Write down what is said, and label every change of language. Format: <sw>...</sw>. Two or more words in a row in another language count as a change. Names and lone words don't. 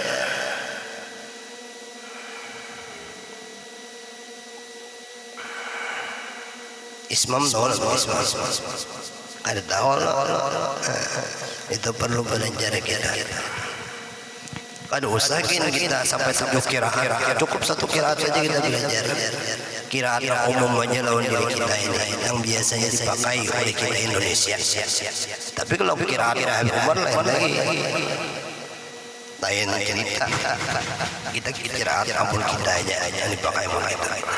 <bjn>Ismam tahu ismam. Kada tahu itu perlu belajar kita. Kada usah kita sampai 7 qiraat.</bjn> <id>Cukup 1 qiraat saja kita belajar. Qiraat umum aja lawan diri kita ini yang biasanya dipakai oleh kita Indonesia. Tapi kalau qiraat Habib Umar lain lagi. Lain cerita.</id> <bjn>Kita qiraat ampun kita aja yang dipakai oleh kita.</bjn>